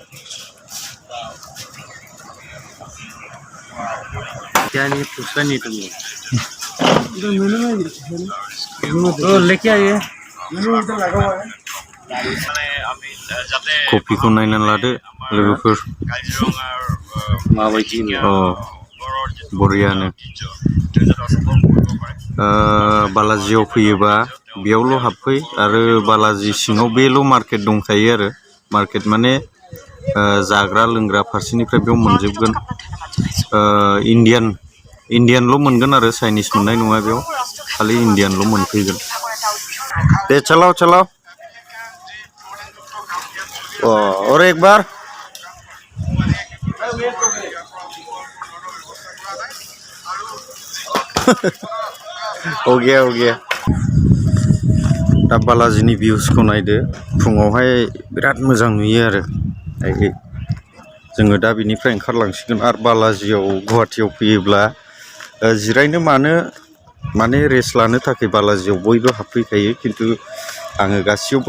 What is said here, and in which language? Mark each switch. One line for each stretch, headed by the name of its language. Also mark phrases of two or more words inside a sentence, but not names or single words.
Hindi: क्या नहीं पूछा नहीं तुमने तो लेके आइए
Bodo: कफिखौ नायनानै लादो लोगोफोर माबायदि बरियानो बालाजियाव फैयोबा बेयावल' हाबफै आरो बालाजि सिङाव बेल' मार्केट दंखायो आरो मार्केट माने जाग्रा लोंग्रा फारसेनिफ्राय बेयाव मोनजोबगोन इन्डियानल' मोनगोन आरो चाइनिस मोननाय नङा बेयाव खालि इन्डियानल' मोनफैगोन दे चलाओ
Hindi: और एक बार हो गया
Bodo: दा बालाजिनि भिउसखौ नायदो फुङावहाय बिराद मोजां नुयो आरो जोङो दा बिनिफ्राय ओंखारलांसिगोन आरो बालाजियाव गुवाहाटियाव फैयोब्ला जिरायनो माने रेस्ट लानो थाखाय बालाजियाव बयबो हाबफैखायो खिन्थु आङो गासैयावबो